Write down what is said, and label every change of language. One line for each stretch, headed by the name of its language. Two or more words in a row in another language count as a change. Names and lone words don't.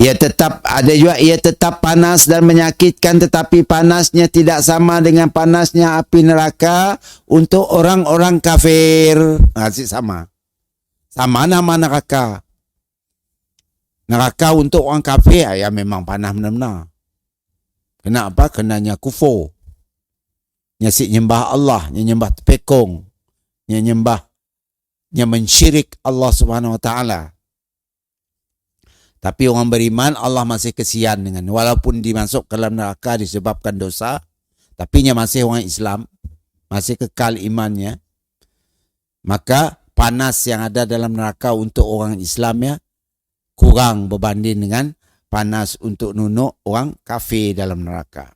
Malay: Ia tetap ada juga, ia tetap panas dan menyakitkan, tetapi panasnya tidak sama dengan panasnya api neraka untuk orang-orang kafir. Masih sama. Sama nama neraka. Neraka untuk orang kafir ya memang panas benar-benar. Kenapa? Kenanya kufur. Nyasik nyembah Allah, nyembah tepekong, nyembah, mensyirik
Arabic: Allah Subhanahu Wa Taala.
Malay: Tapi orang beriman Allah masih kesian dengan, walaupun dimasuk ke dalam neraka disebabkan dosa, tapi nya masih orang Islam, masih kekal imannya. Maka panas yang ada dalam neraka untuk orang Islam ya kurang berbanding dengan panas untuk nunuk orang kafir dalam neraka.